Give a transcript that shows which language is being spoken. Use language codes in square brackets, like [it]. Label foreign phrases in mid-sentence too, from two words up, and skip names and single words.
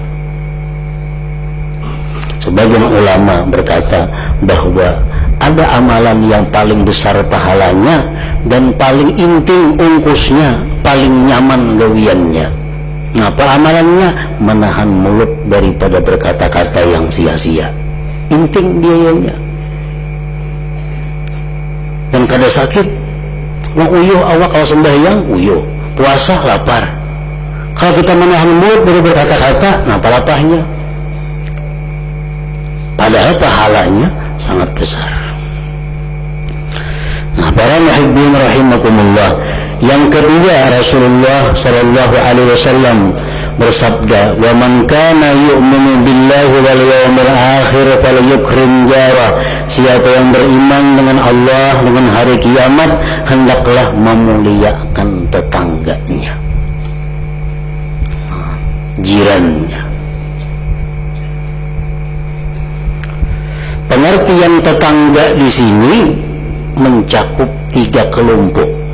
[id] Sebagian ulama berkata bahwa ada amalan yang paling besar pahalanya dan paling intim ungkusnya, paling nyaman gawiannya. Nah, amalannya menahan mulut daripada berkata-kata yang sia-sia. Intim biayanya. [bjn] Dan kada sakit, mau uyuh awak kalau sembahyang, uyuh, puasa lapar. [id] Kalau kita menahan mulut dari berkata-kata, nah palapahnya. Padahal pahalanya sangat besar. Nah, para [ar] محبين رحمكم الله, [id] yang kedua Rasulullah [ar] صلى الله عليه وسلم bersabda, "ومن كان يؤمن بالله واليوم الآخر فليكرم جار." [id] Siapa yang beriman dengan Allah, dengan hari kiamat, hendaklah memuliakan tetangganya, jirannya. Pengertian tetangga di sini mencakup 3 kelompok.